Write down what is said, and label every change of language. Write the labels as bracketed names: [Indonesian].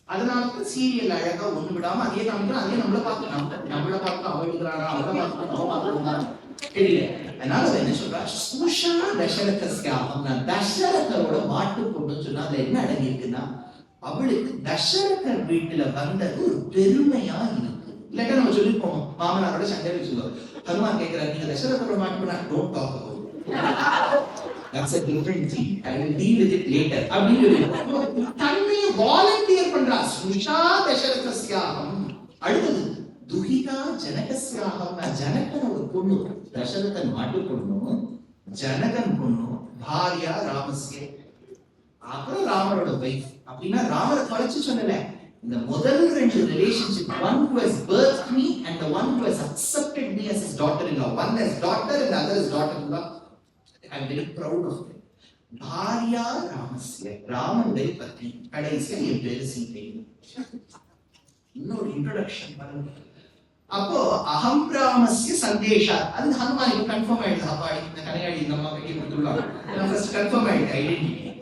[Tamil] அதனால சீரியல் அழகா ஒண்ணு விடாம அதே காமிக்கிறோம், அதே நம்மள பார்த்து அவளுக்குறானா, அவளை பார்த்து தெரியல. அதனால என்ன சொல்றா? [Sanskrit] சுஷா தசரதஸ்யாஹம், [Tamil] தசரதரோட மாட்டு பொண்ணுன்னு சொன்னா அதுல என்ன அடங்கி இருக்குன்னா, அவளுக்கு தசரதர் வீட்டுல வந்தது ஒரு பெருமையா இருக்கு. இல்லாட்டா நம்ம சொல்லி போவோம், மாமனாரோட சண்டை வச்சுக்கோம். ஹனுமான் கேட்கிறார், நீங்க தசரதரோட மாட்டு பொண்ணா? [English] don't talk about that's a different thing, I will deal with it later [Tamil] அப்படின்னு தன்னை வாலண்டியர் பண்றா. [Sanskrit] சுஷா தசரதஸ்யாஹம். [Tamil] அடுத்தது [Sanskrit] துஹிதா ஜனகஸ்யாஹம், [Tamil] ஜனகனோட பொண்ணு, தசரதன் மாட்டு பொண்ணு, ஜனகன் பொண்ணு, [Sanskrit] பாரியா ராமஸ்ய, [Tamil] அப்புறம் ராமரோட வைஃப். அப்படின்னா ராமரை தொலைச்சு சொன்னல. இந்த முதல் 2 relationship, [English] one who has birthed me and the one who has accepted me as his daughter-in-law, one as daughter and the other as daughter-in-law, I am very proud of them. [Sanskrit] பாரியா ராமஸ்ய, [Tamil] ராமனுடைய பத்னி, கடைசியா என் பேரு சீதை. இன்னொரு இன்ட்ரோடக்ஷன் பாருங்க. அப்போ [Sanskrit] அகம் ராமஸ்ய சந்தேஷா, [Tamil] அது ஹனுமானுக்கு confirm ஆயிடுது. அப்பாடி இந்த கலையாடி இந்த அம்மா கட்டி கொடுத்துருவாங்க, ஃபர்ஸ்ட் கன்ஃபார்ம் ஆயிடுது ஐடென்டிட்டி.